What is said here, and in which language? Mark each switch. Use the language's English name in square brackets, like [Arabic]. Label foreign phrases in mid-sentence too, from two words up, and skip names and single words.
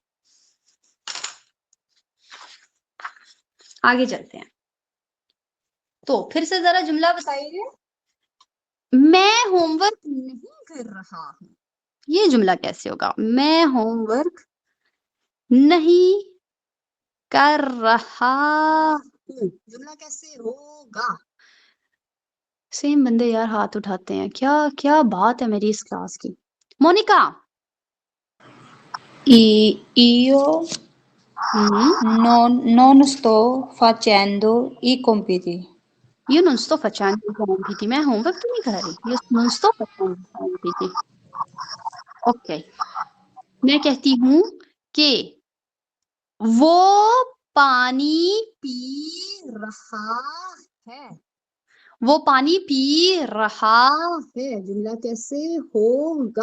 [Hindi] आगे चलते हैं, तो फिर से जरा जुमला बताइए, मैं होमवर्क नहीं कर रहा हूं, ये जुमला कैसे होगा, मैं होमवर्क नहीं कर रहा हूं, जुमला कैसे होगा? सेम बंदे यार हाथ उठाते हैं, क्या क्या बात है मेरी इस क्लास की। मोनिका, [Italian] Io non sto facendo i compiti. io non sto facendo i compiti, [Hindi] मैं होमवर्क तो नहीं कर रही, [Italian] io non sto facendo i compiti। [Hindi] ओके, मैं कहती हूँ कि वो पानी पी रहा है, वो पानी पी रहा है, जुमला कैसे होगा?